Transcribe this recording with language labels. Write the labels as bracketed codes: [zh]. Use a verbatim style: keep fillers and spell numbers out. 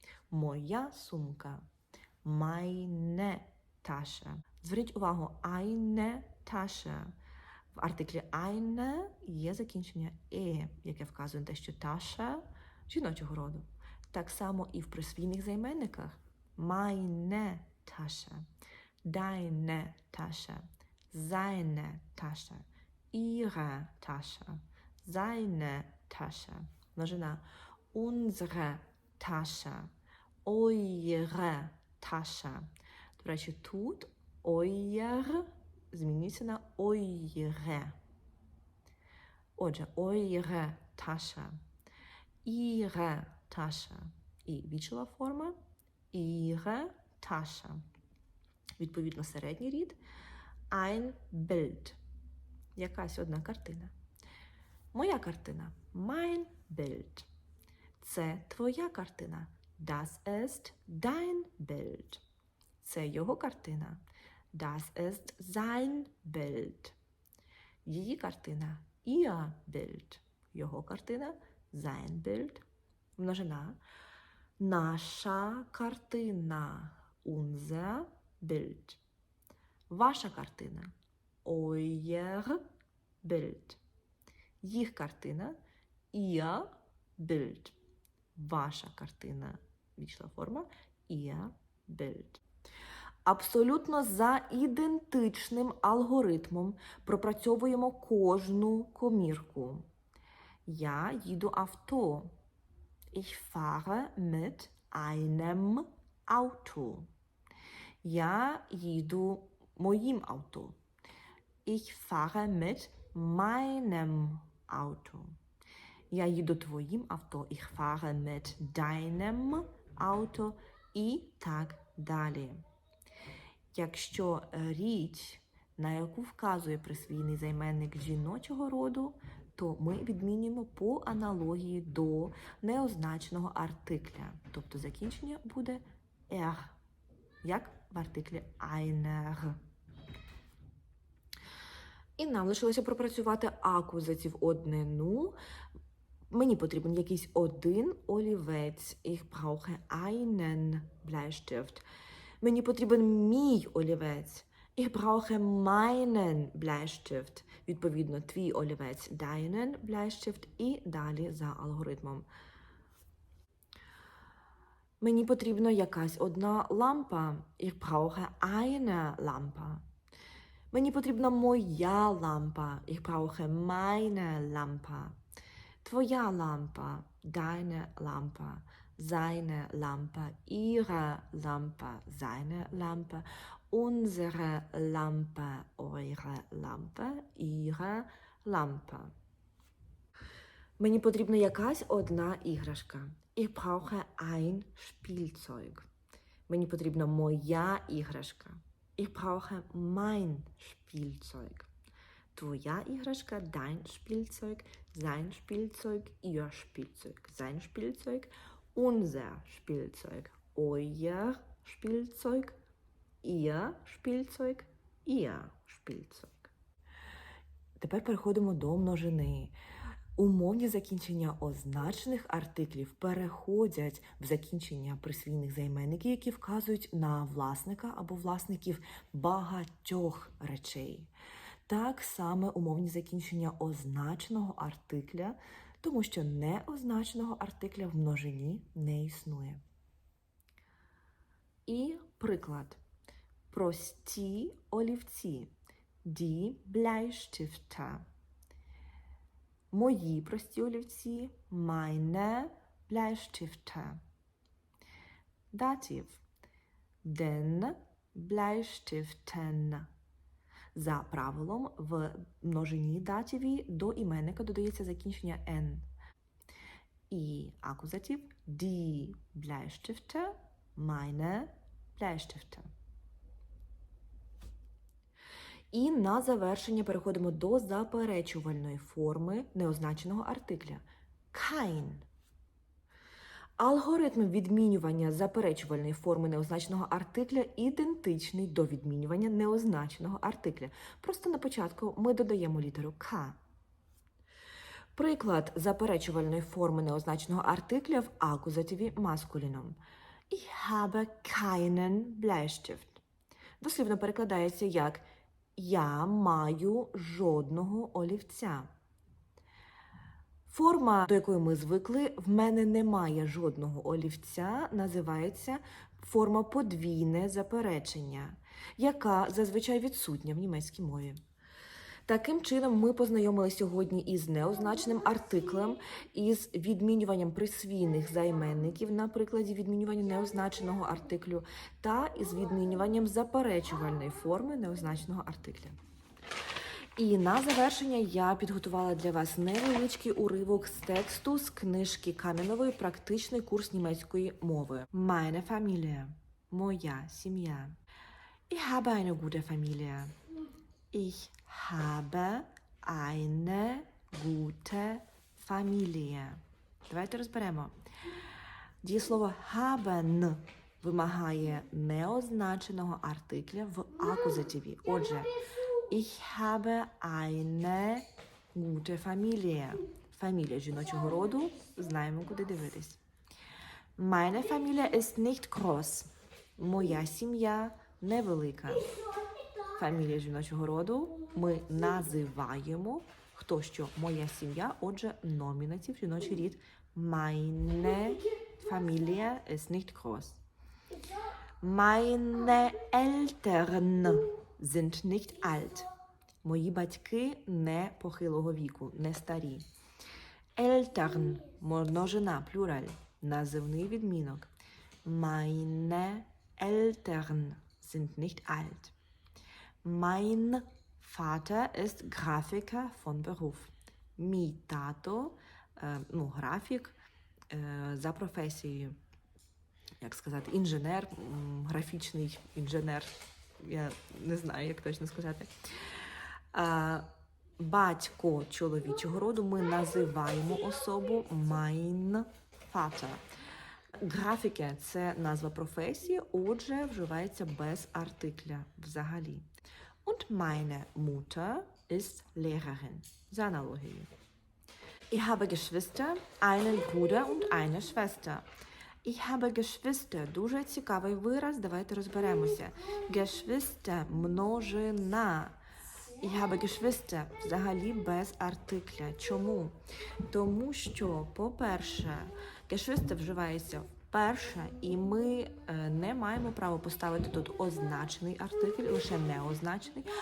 [uk] Моя сумка. [de] Meine Tasche. [uk] Зверніть увагу, [de] eine Tasche. [uk] В артиклі eine є закінчення е, яке вказує на те, що Tasche жіночого роду. Так само і в присвійних займенниках. [de] Meine Tasche, deine Tasche, seine Tasche, ihre Tasche, seine Tasche. Множина. Unsere Tasche, eure Tasche. [uk] До речі, тут euer змінюється на eure. [de] Отже, eure Tasche, ihre Tasche. [uk] І вічлива форма [de] ihre Tasche. [uk] Відповідно, середній рід [de] ein Bild. [uk] Якась одна картина. Моя картина [de] mein Bild. [uk] Це твоя картина. [de] Das ist dein Bild. [uk] Це його картина. [de] Das ist sein Bild. [uk] Її картина [de] ihr Bild. [uk] Його картина [de] sein Bild. [uk] Множина. Наша картина [de] unser Bild. [uk] Ваша картина [de] euer Bild. [uk] Їх картина [de] ihr Bild. [uk] Ваша картина вічна форма [de] ihr Bild. [uk] Абсолютно за ідентичним алгоритмом пропрацьовуємо кожну комірку. Я їду авто. [de] Ich fahre mit einem Auto. [uk] Я їду моїм авто. [de] Ich fahre mit meinem Auto. [uk] Я їду твоїм авто. [de] Ich fahre mit deinem Auto. [uk] І так далі. Якщо річ, на яку вказує присвійний займенник жіночого роду, то ми відмінюємо по аналогії до неозначеного артикля. Тобто закінчення буде er, як в артиклі einer. І нам лишилося пропрацювати акузатів однину. Мені потрібен якийсь один олівець. [de] Ich brauche einen Bleistift. [uk] Мені потрібен мій олівець. [de] Ich brauche meinen Bleistift. [uk] Відповідно, твій олівець [de] deinen Bleistift [uk] і далі за алгоритмом. Мені потрібна якась одна лампа. [de] Ich brauche eine Lampe. [uk] Мені потрібна моя лампа. [de] Ich brauche meine Lampe. [uk] Твоя лампа, [de] deine Lampe, seine Lampe, ihre Lampe, seine Lampe, unsere Lampe, eure Lampe, ihre Lampe. [uk] Мені потрібна якась одна іграшка. [de] Ich brauche ein Spielzeug. [uk] Мені потрібна моя іграшка. [de] Ich brauche mein Spielzeug. [uk] Твоя іграшка, [de] dein Spielzeug, sein Spielzeug, ihr Spielzeug, sein Spielzeug, unser Spielzeug, euer Spielzeug, ihr Spielzeug, ihr Spielzeug. [uk] Тепер переходимо до множини. Умовні закінчення означених артиклів переходять в закінчення присвійних займенників, які вказують на власника або власників багатьох речей. Так саме умовні закінчення означеного артикля, тому що неозначеного артикля в множині не існує. І приклад. Прості олівці. [de] Die Bleistifte. [uk] Мої прості олівці. [de] Meine Bleistifte. Датив. Den Bleistiften. [uk] За правилом, в множині дативі до іменника додається закінчення «n». І акузатив [de] «die Bleistifte», «meine Bleistifte». [uk] І на завершення переходимо до заперечувальної форми неозначеного артикля «kein». Алгоритм відмінювання заперечувальної форми неозначеного артикля ідентичний до відмінювання неозначеного артикля. Просто на початку ми додаємо літеру «к». Приклад заперечувальної форми неозначеного артикля в акузативі маскуліном. [de] Ich habe keinen Bleistift. [uk] Дослівно перекладається як «Я маю жодного олівця». Форма, до якої ми звикли, «в мене немає жодного олівця», називається форма подвійне заперечення, яка зазвичай відсутня в німецькій мові. Таким чином ми познайомилися сьогодні із неозначеним артиклем, із відмінюванням присвійних займенників на прикладі відмінювання неозначеного артиклю та із відмінюванням заперечувальної форми неозначеного артикля. І на завершення я підготувала для вас невеличкий уривок з тексту з книжки Кам'янової «Практичний курс німецької мови». [de] Meine Familie. [uk] Моя сім'я. [de] Ich habe eine gute Familie. Ich habe eine gute Familie. [uk] Давайте розберемо. Дієслово haben вимагає неозначеного артикля в акузативі. [de] Отже, ich habe eine gute Familie. [uk] Фамілія жіночого роду. Знаємо, куди дивитись. [de] Meine Familie ist nicht groß. [uk] Моя сім'я невелика. Фамілія жіночого роду ми називаємо хто що моя сім'я, отже, номінатив, жіночий рід. [de] Meine Familie ist nicht groß. Meine Eltern sind nicht alt. [uk] Мої батьки не похилого віку, не старі. Eltern – множина, плюраль, називний відмінок. [de] Meine Eltern sind nicht alt. Mein Vater ist Grafiker von Beruf. [uk] Мій тато, е, ну, графік е, за професією, як сказати, інженер, м, графічний інженер, я не знаю, як точно сказати. Е, Батько чоловічого роду ми називаємо особу mein Vater. Графіке – це назва професії, отже, вживається без артикля взагалі. [de] Und meine Mutter ist Lehrerin. [uk] За аналогією. [de] Ich habe Geschwister, einen Bruder und eine Schwester. Ich habe Geschwister [uk] – дуже цікавий вираз, давайте розберемося. Geschwister – множина. [de] Ich habe Geschwister [uk] – взагалі без артикля. Чому? Тому що, по-перше, Geschwister вживається вперше, і ми е, не маємо права поставити тут означений артикль, лише неозначений.